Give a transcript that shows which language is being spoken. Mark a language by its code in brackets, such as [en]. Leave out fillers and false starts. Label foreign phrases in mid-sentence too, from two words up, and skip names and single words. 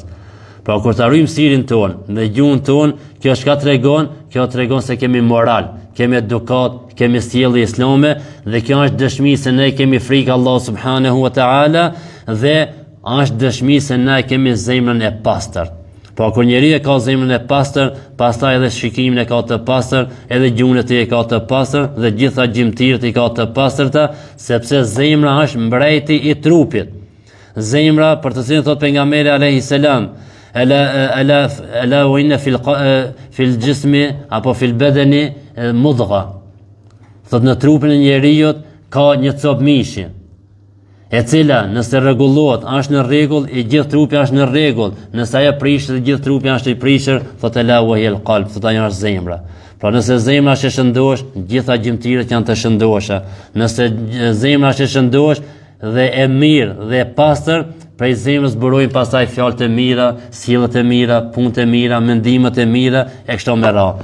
[sq] Pra kur ta ruajmë syrin ton dhe gjuhën ton, kjo tregon se kemi moral, kemi edukat, kemi sjellje islame dhe kjo është dëshmi se ne kemi frikë Allah [ar] سبحانه وتعالى [sq] dhe është dëshmi se ne kemi zemrën e pastër. Po kur njeriu e ka zemrën e pastër, pastaj edhe shikimin e ka të pastër, edhe gjuhën e tij e ka të pastër dhe gjitha gjymtyrët i ka të pastërta, sepse zemra është mbreti i trupit. Zemra, për të cilën thot pejgamberi [ar] عليه السلام, ألا وإن في الجسم [sq] apo [ar] في البدن مضغة. [sq] Thot në trupin e njeriu ka një copë mishi, e cila nëse rregullohet është në rregull, i gjithë trupi është në rregull. Nëse ajo prishet, i gjithë trupi është i prishur, thotë [ar] ألا وهي القلب, [sq] thotë ajo është zemra. Pra nëse zemra është e shëndosh, gjitha gjymtyrët janë të shëndosha. Nëse zemra është e shëndosh dhe e mirë dhe e pastër, prej zemrës burojnë pastaj fjalët e mira, sjelljet e mira, punët e mira, mendimet e mira e kështu me radhë.